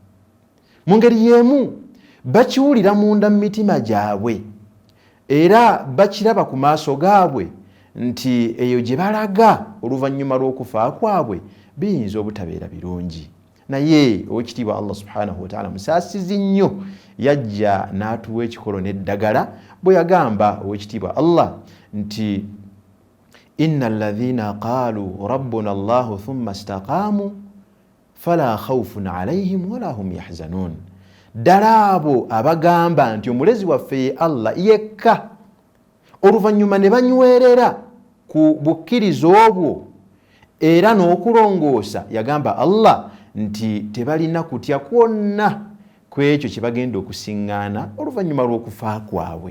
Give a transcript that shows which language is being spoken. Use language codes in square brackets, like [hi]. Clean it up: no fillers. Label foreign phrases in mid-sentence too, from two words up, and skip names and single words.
[lg] Mu ngeri y'emu bakiwulira munda mu mitima gyabwe era bakiraba ku maaso gaabwe nti eyo gye balaga oluvannyuma lw'okufa kwabwe biyinza obutabeera birungi. Naye owekitiibwa [ar] الله سبحانه وتعالى [lg] musaasizi nnyo yajja n'atuwa ekikolo n'eddagala bwe yagamba owekitiibwa Allah nti [ar] إن الذين قالوا ربنا الله ثم استقاموا فلا خوف عليهم ولا هم يحزنون. [lg] Ddala abo abagamba nti omulezi waffe ye Allah yekka, oluvannyuma ne banywerera ku bukkirizo obwo era n'okulongoosa, yagamba Allah nti tebalina kutya kwonna ku ekyo kye bagenda okusiŋŋaana oluvannyuma lw'okufa kwabwe.